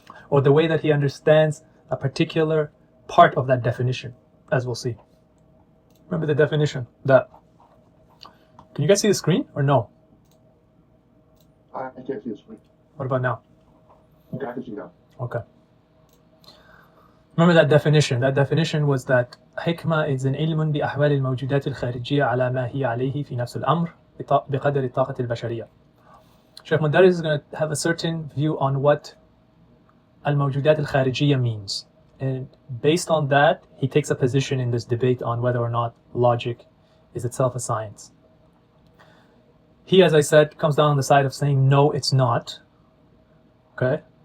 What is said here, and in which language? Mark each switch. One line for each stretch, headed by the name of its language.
English: Or the way that he understands a particular part of that definition, as we'll see. Remember the definition that... Can you guys see the screen or no? I can't see the screen. What about now? Okay, I can see now. Okay. Remember that definition. That definition was that
Arabic: حكمة
English: is an
Arabic: علم بأحوال الموجودات الخارجية على ما هي عليه في نفس الأمر بقدر الطاقة البشرية.
English: Sheikh Mudarris is going to have a certain view on what al-mawjudat al-kharijiyya means. And based on that, he takes a position in this debate on whether or not logic is itself a science. He, as I said, comes down on the side of saying, no, it's not. Okay?